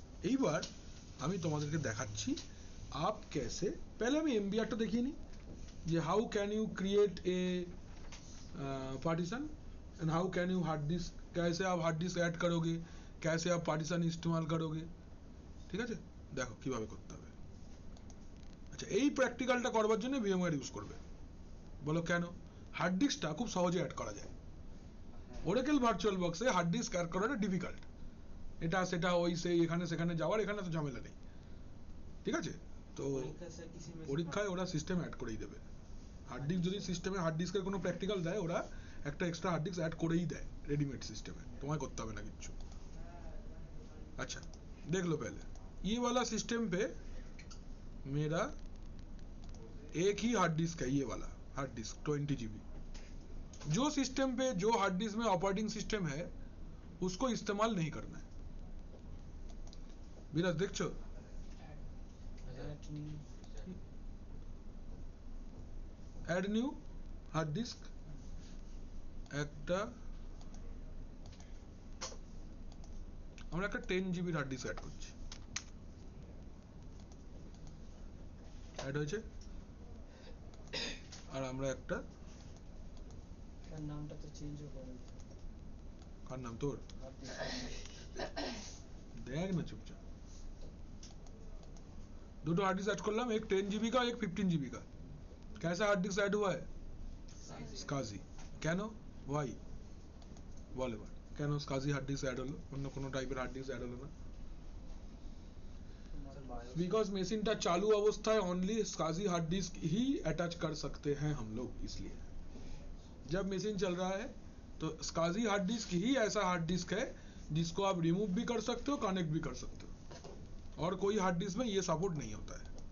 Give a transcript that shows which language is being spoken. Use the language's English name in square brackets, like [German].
[Bangla] এইবার আমি তোমাদেরকে দেখাচ্ছি [Hindi] आप कैसे, पहले [Bangla] আমি এমবিআরটা দেখিয়ে নিই যে [English] how can you create a partition and how can you hard disk, [Hindi] कैसे आप हार्ड डिस्क ऐड करोगे, कैसे आप पार्टीशन इस्तेमाल करोगे, [Bangla] ঠিক আছে। দেখো কিভাবে করতে হবে। আচ্ছা, এই প্র্যাকটিক্যালটা করবার জন্য ভিএমওয়্যার ইউজ করবে। বলো কেন? হার্ড ডিস্কটা খুব সহজে অ্যাড করা যায়। ওরাকেল ভার্চুয়াল বক্সে হার্ড ডিস্ক অ্যাড করাটা ডিফিকাল্ট, এটা সেটা ওই সেই এখানে সেখানে যাওয়ার, এখানে তো ঝামেলা নেই, ঠিক আছে। তো পরীক্ষায় ওরা সিস্টেম অ্যাড করেই দেবে। হার্ড ডিস্ক যদি সিস্টেমে হার্ড ডিস্কের কোনো প্র্যাকটিক্যাল দেয়, ওরা একটা এক্সট্রা হার্ড ডিস্ক অ্যাড করেই দেয় [Hindi] रेडीमेड सिस्टम है, तुम्हें करते [Bangla] হবে না কিছু। [Hindi] अच्छा देख लो पहले, ये वाला सिस्टम पे मेरा एक ही हार्ड डिस्क है, ये वाला हार्ड डिस्क 20 GB। जो सिस्टम पे जो हार्ड डिस्क में ऑपरेटिंग सिस्टम है उसको इस्तेमाल नहीं करना है। [Bangla] বিরাজ দেখছো? অ্যাড নিউ হার্ড ডিস্ক, একটা আমরা একটা 10 GB হার্ড ডিস্ক অ্যাড করছি। অ্যাড হয়েছে, আর আমরা একটা তার নামটা তো চেঞ্জও করে। কার নাম তোর? [Hindi] देख ना चुपचाप, दो हार्ड डिस्क ऐड कर लाम, एक 10 GB का एक 15 GB का। कैसा हार्ड डिस्क ऐड हुआ है? [Bangla] SCSI। কেন? ওয়াই বল এবার, কেন SCSI হার্ড ডিস্ক অ্যাড হলো, অন্য কোনো টাইপের হার্ড ডিস্ক অ্যাড হলো না? [Hindi] बिकॉज मेशिनটা चालू अवस्थाয় ओनली SCSI हार्ड डिस्क ही अटैच कर सकते हैं हम लोग, इसलिए जब मशीन चल रहा है तो SCSI हार्ड डिस्क ही ऐसा हार्ड डिस्क है जिसको आप रिमूव भी कर सकते हो, कनेक्ट भी कर सकते हो, और कोई हार्ड डिस्क में ये सपोर्ट नहीं होता है।